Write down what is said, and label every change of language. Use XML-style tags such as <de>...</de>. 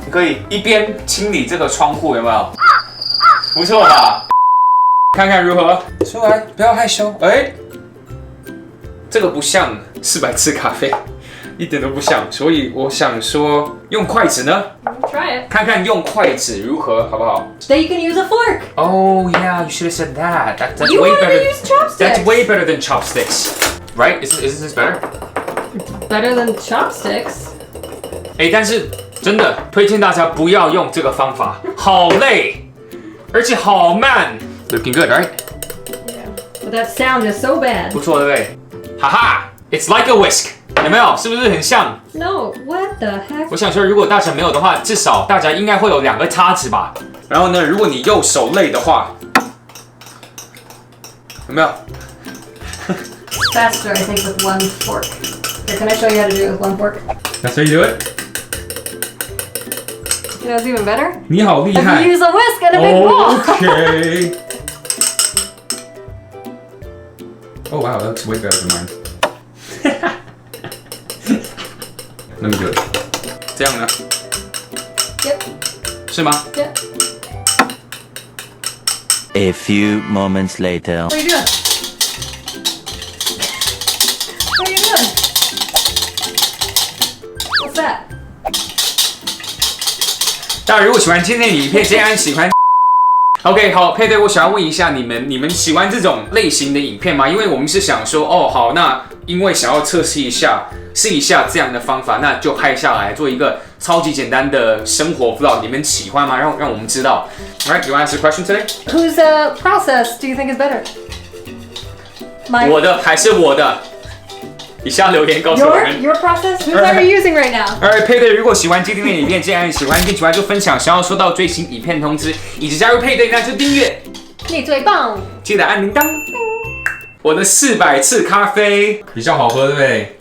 <zh>你可以一边清理这个窗户，有没有？不错吧？看看如何？出来，不要害羞。哎，这个不像400次咖啡，一点都不像。所以我想说，用筷子呢？</zh> <en>Try it.</en> <zh>看看用筷子如何，好不好</zh> <en>Then you can use a fork. ？Oh yeah, you should have said that. That's You way wanted to better. use chopsticks. That's way better than chopsticks, right? Isn't this better? Better than chopsticks.</en> <zh>哎，但是真的推荐大家不要用这个方法，好累，而且好慢。</zh> <en>Looking good, right? Yeah. But that sound is so bad.</en> <zh>不错，对不对？</zh> <en>哈哈 ，It's like a whisk，</en> <zh>有没有？是不是很像？</zh> <en>No, what the heck?</en> <zh>我想说，如果大家没有的话，至少大家应该会有2个叉子吧。然后呢，如果你右手累的话，有没有？</zh> <en>Faster, I think, with one fork. Here, can I show you how to do it with one fork? That's how you do it. You know, it's even better.</en> <zh>你好厉</zh> <en>If</en> <zh>害</zh> <en>you use a whisk and a big ball. Okay. Oh wow, that looks way better than mine. Let me do it.</en> <zh>这样呢？</zh> <en>Yep.</en> <zh>是吗？</zh> <en>Yep. A few moments later. What are you doing? What are you doing? What's that?</en> <zh>大家如果喜欢今天的影片，记得按喜欢。OK， 好，配对，我想要问一下你们喜欢这种类型的影片吗？因为我们是想说，哦，好，那因为想要试一下这样的方法，那就拍下来做一个超级简单的生活 vlog， 你们喜欢吗？让我们知道。</zh> <en>Alright, you want to ask a question today? Whose process do you think is better? Mine.</en> <zh>我的还是我的？以下留言告诉我们。</zh> <en>Your process? Whose are you using right now?</en> <zh>Alright， 配对，如果喜欢今天的影片，记得按喜欢，并喜欢就分享。想要收到最新影片通知，以及加入配对，那就订阅。你最棒。记得按铃铛。我的400次咖啡比较好喝，对不对？</zh>